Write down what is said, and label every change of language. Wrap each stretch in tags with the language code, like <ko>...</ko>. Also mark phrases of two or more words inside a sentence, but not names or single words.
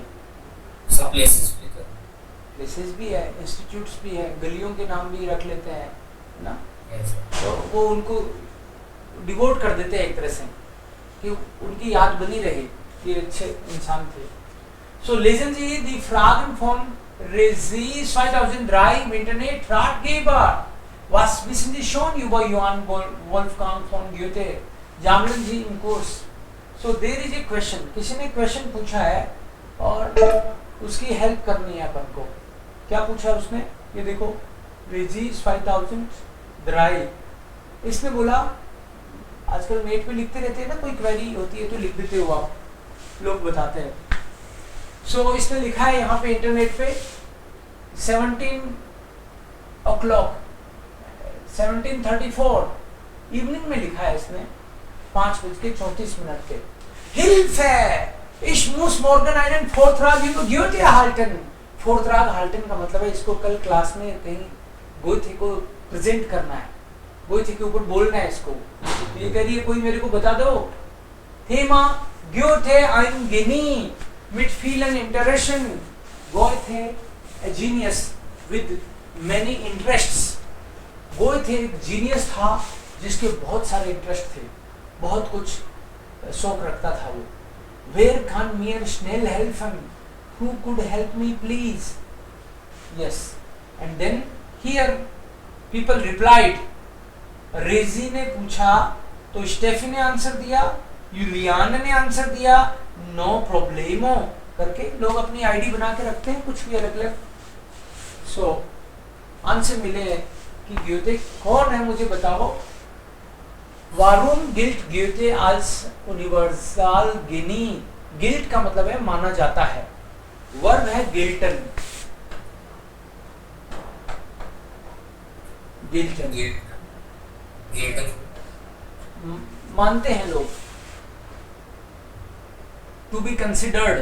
<hi>सब प्लेसेस भी है, इंस्टीट्यूट्स भी है, गलियों के नाम भी रख लेते हैं ना। यस तो वो उनको डिवोट कर देते हैं एक तरह से, कि उनकी याद बनी रहे कि अच्छे इंसान थे।</hi> <de>सो lesen Sie die Fragen von Regie 2003 im Internet. Ratgeber. Was wissen Sie schon über Johann Wolfgang von Goethe?</de> <en>Jamlan जी in course. So there is a question.</en> <hi>किसी ने क्वेश्चन पूछा है और उसकी हेल्प करनी है अपन को। क्या पूछा उसने? ये देखो, Regie 2003। इसने बोला, आजकल नेट पे लिखते रहते हैं ना, कोई क्वेरी होती है तो लिख देते हो आप, लोग बताते हैं। सो इसने लिखा है यहाँ पे इंटरनेट पे 17:34 इवनिंग में लिखा है इसने, 5:34 के।</hi> <de>Hilfe! Ich muss morgen einen Vortrag über Goethe halten. Vortrag halten</de> <hi>का मतलब है इसको कल क्लास में कहीं गोयथे को प्रेजेंट करना है, गोयथे के ऊपर बोलना है इसको। ये कह रही है कोई मेरे को बता दो।</hi> <de>Thema Goethe ein Genie mit vielen Interessen.</de> <en>Goethe a genius with many interests.</en> <hi>Goethe एक जीनियस था जिसके बहुत सारे इंटरेस्ट थे, बहुत कुछ शौक रखता था वो।</hi> <de>Wer kann mir schnell helfen?</de> <en>Who could help me please? Yes. And then here people replied.</en> <hi>रेजी ने पूछा तो स्टेफी ने आंसर दिया, यूलियान ने आंसर दिया, नो प्रॉब्लेमो करके लोग अपनी आईडी बना के रखते हैं कुछ भी अलग अलग। सो आंसर मिले कि गोएथे कौन है मुझे बताओ।</hi> <de>Warum gilt Goethe als universal Genie।</de> <hi>गिल्ट का मतलब है माना जाता है, वर्ब है गिल्टन। गिल्टन गिल्ट मानते हैं लोग,</hi> <en>to be considered.</en>